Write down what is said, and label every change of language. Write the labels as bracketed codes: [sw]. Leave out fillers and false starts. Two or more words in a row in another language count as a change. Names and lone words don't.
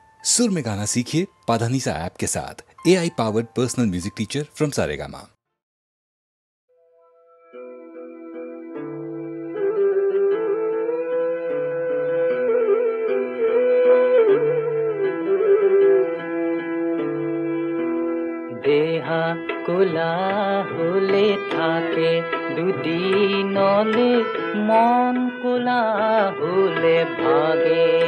[hi] सुर में गाना सीखिए पाधानीसा ऐप के साथ। [en] AI powered personal music teacher from Saregama. [as] দেহা কোলা হলে থাকে দুদিনলে, মন কোলা হলে ভাগে।